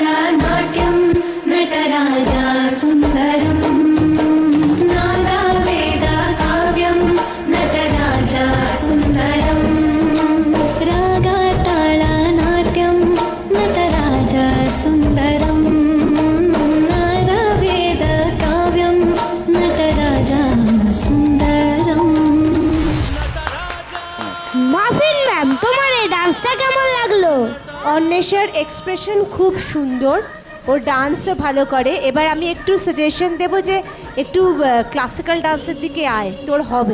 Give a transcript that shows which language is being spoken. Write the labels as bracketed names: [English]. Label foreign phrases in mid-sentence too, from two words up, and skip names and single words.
[Telugu] నాట్యం నటరాజ సుందరం నాద వేద కావ్యం నటరాజ సుందరం రాగ తాళ నాట్యం నటరాజ సుందరం నాద వేద కావ్యం నటరాజ సుందరం। [Bangla] মাফিন ম্যাম, তোমার এই ডান্সটা কেমন লাগলো? অন্বেষার এক্সপ্রেশন খুব সুন্দর, ওর ডান্সও ভালো করে। এবার আমি একটু সাজেশন দেব যে একটু ক্লাসিক্যাল ডান্সের দিকে আয়, তোর হবে।